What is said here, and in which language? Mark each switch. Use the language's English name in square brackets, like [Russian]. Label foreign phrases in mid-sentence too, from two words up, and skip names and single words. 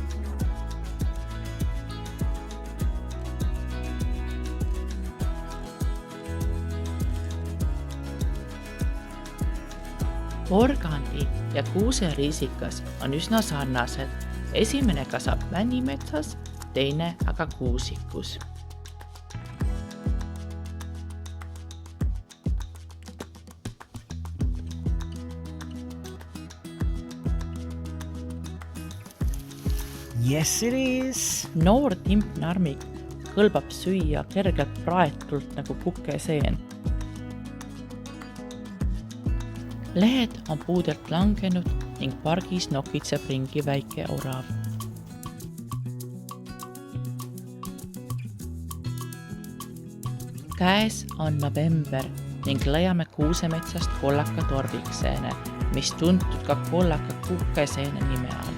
[Estonian] Porgandi ja kuuseriisikas on üsna sarnased. Esimene kasvab männimetsas, teine aga kuusikus. [English] Yes, it is. [Estonian] Noor timpnarmik kõlbab süüa kergelt praetult nagu kukeseen. Lehed on puudelt langenud ning pargis nokitseb ringi väike orav. Käes on november ning leiame kuusemetsast kollaka torvikseene, mis tuntud ka kollaka kukeseene nime all.